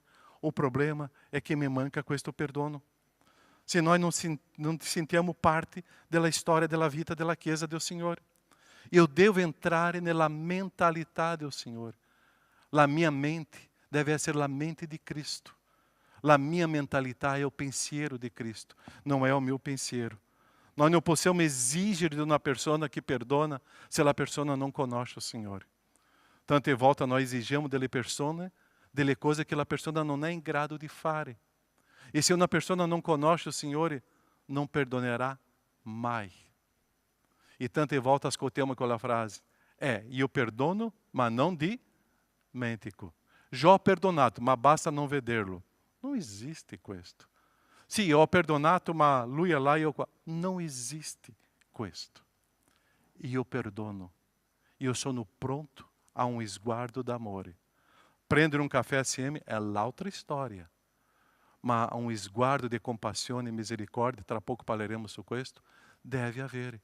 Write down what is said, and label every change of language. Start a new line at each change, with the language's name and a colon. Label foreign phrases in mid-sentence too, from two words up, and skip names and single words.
Italian: O problema è che mi manca questo perdono. Se noi non sentiamo parte della storia della vita della Chiesa del Signore. Eu devo entrare nella mentalità del Signore. La mia mente deve essere la mente di Cristo. La mia mentalità è il pensiero di Cristo,
Portuguese: não é o meu
Italian: pensiero.
Portuguese: Nós não
Italian: possiamo exigere di una persona che perdona se la persona non conosce o Signore. Tante volte noi esigimos delle persone delle cose che la persona non è in grado di fare. E se una persona non conosce o Signore, non perdonerà mai. E tante volte ascoltiamo quella frase, io perdono, ma non dimentico. Jó perdonato, ma basta non vederlo.
Portuguese: Não existe questo.
Italian: Sì, ho perdonato, ma lui è là, io qua. Non esiste questo. Io perdono. Io sono pronto a um sguardo d'amore. Prendere um café assieme è l'altra storia. Ma um sguardo di compassione e misericórdia, tra pouco parleremo su questo, deve avere.